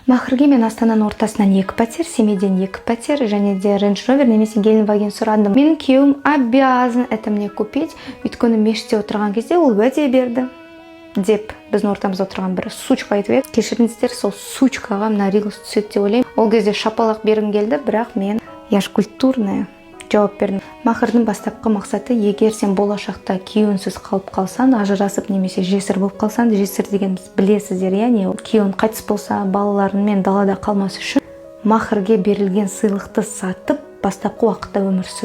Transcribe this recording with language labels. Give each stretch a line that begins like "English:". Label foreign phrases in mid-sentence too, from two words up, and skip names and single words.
Kazakh: Махырге мен Астананың ортасынан 2 пәтер, Семейден 2 пәтер, және де Range Rover немесе Геленваген сұрадым. Менің күйеуім
Russian: обязан это мне купить,
Kazakh: өйткені мешітте отырған кезде ол уәде берді деп біздің ортамызда отырған бір сучка айтып еді. Кешіріңіздер, сол сучкаға мына рилс түседі деп ойлаймын. Ол кезде шапалақ бергім келді, бірақ мен
Russian: я ж культурная
Kazakh: жауап бердім. Махырдың бастапқы мақсаты, егер сен болашақта күйеуінсіз қалып қалсаң, ажырасып немесе жесір болып қалсаң, жесір дегеніміз білесіздер, яғни күйеуің қайтыс болса, балаларымен далада қалмас үшін махырге берілген сыйлықты сатып, бастапқы уақытта өмір сүру.